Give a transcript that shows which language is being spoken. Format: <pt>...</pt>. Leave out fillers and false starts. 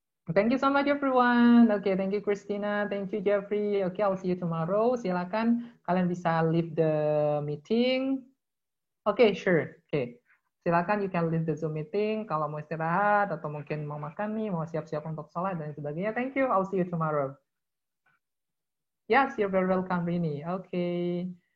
<en>Thank you so much everyone. Okay, thank you Christina, thank you Jeffrey. Okay, I'll see you tomorrow.</en> <id>Silakan kalian bisa</id> <en>leave the meeting. Okay, sure. Okay.</en> <id>Silakan</id> <en>you can leave the Zoom meeting</en> <id>kalau mau istirahat atau mungkin mau makan nih, mau siap-siap untuk sholat dan sebagainya.</id> <en>Thank you. I'll see you tomorrow. Yes, you're very welcome, Rini. Okay.</en>